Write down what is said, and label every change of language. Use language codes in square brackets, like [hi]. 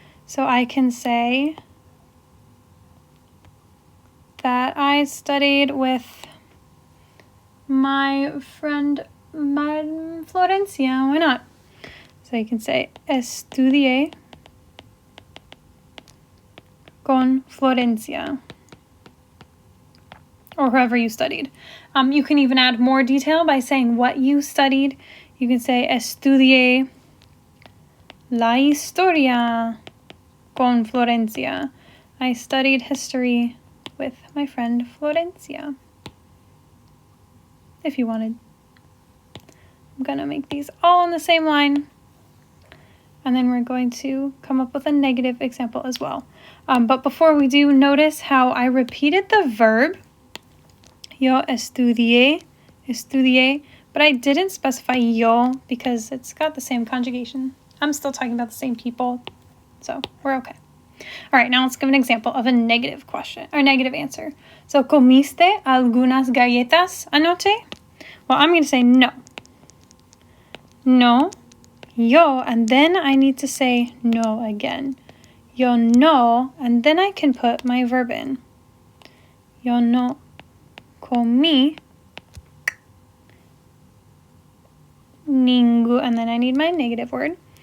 [en] So I can say that I studied with my friend Florencia. Why not? So you can say, [es] estudié con Florencia, [en] or whoever you studied. You can even add more detail by saying what you studied. You can say, [es] estudié la historia con Florencia. [en] I studied history with my friend Florencia. If you wanted. I'm going to make these all on the same line. And then we're going to come up with a negative example as well. But before we do, notice how I repeated the verb. [es] Yo estudié, [en] but I didn't specify yo because it's got the same conjugation. I'm still talking about the same people, so we're okay. All right, now let's give an example of a negative question, or negative answer. [es] So, ¿comiste algunas galletas anoche? [en] Well, I'm going to say no. No, yo, and then I need to say no again. [es] Yo no, [en] and then I can put my verb in. [es] Yo no comí ningún, [en] and then I need my negative word.